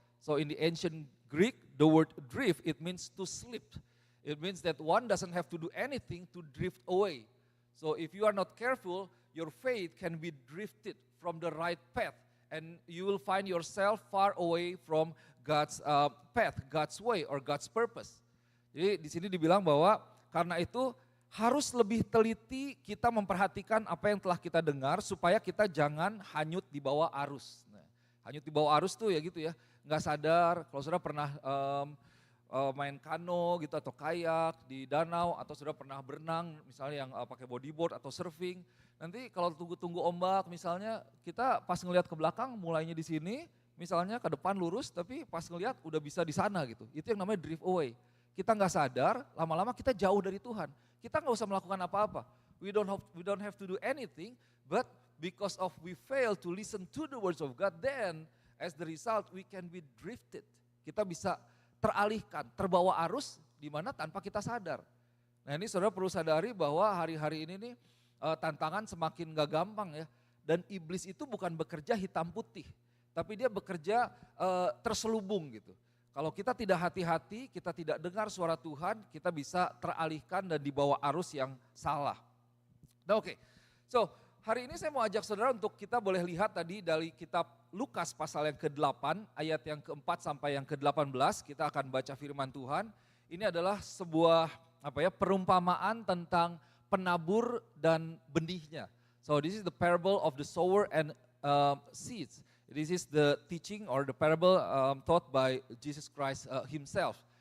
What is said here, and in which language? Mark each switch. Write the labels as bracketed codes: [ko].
[en] So in the ancient Greek, the word drift, it means to slip. It means that one doesn't have to do anything to drift away. So if you are not careful, your faith can be drifted from the right path, and you will find yourself far away from God's path, God's way, or God's purpose. [id] Jadi di sini dibilang bahwa karena itu harus lebih teliti kita memperhatikan apa yang telah kita dengar supaya kita jangan hanyut di bawah arus. Nah, hanyut di bawah arus tuh ya gitu ya, nggak sadar. Kalau saudara pernah main kano gitu atau kayak di danau, atau saudara pernah berenang misalnya yang pakai bodyboard atau surfing, nanti kalau tunggu ombak misalnya, kita pas ngelihat ke belakang mulainya di sini, misalnya ke depan lurus, tapi pas ngelihat udah bisa di sana gitu. Itu yang namanya drift away. Kita nggak sadar, lama-lama kita jauh dari Tuhan. Kita nggak usah melakukan apa-apa. [en] We don't have to do anything, but because of we fail to listen to the words of God, then as the result we can be drifted. [id] Kita bisa teralihkan, terbawa arus di mana tanpa kita sadar. Nah ini saudara perlu sadari bahwa hari-hari ini nih tantangan semakin gak gampang ya. Dan iblis itu bukan bekerja hitam putih, tapi dia bekerja terselubung gitu. Kalau kita tidak hati-hati, kita tidak dengar suara Tuhan, kita bisa teralihkan dan dibawa arus yang salah. Nah oke, so hari ini saya mau ajak saudara untuk kita boleh lihat tadi dari kitab Lukas pasal yang ke-8, ayat yang ke-4 sampai yang ke-18, kita akan baca firman Tuhan. Ini adalah sebuah perumpamaan tentang penabur dan benihnya. [en] So this is the parable of the sower and seeds. This is the teaching or the parable taught by Jesus Christ himself.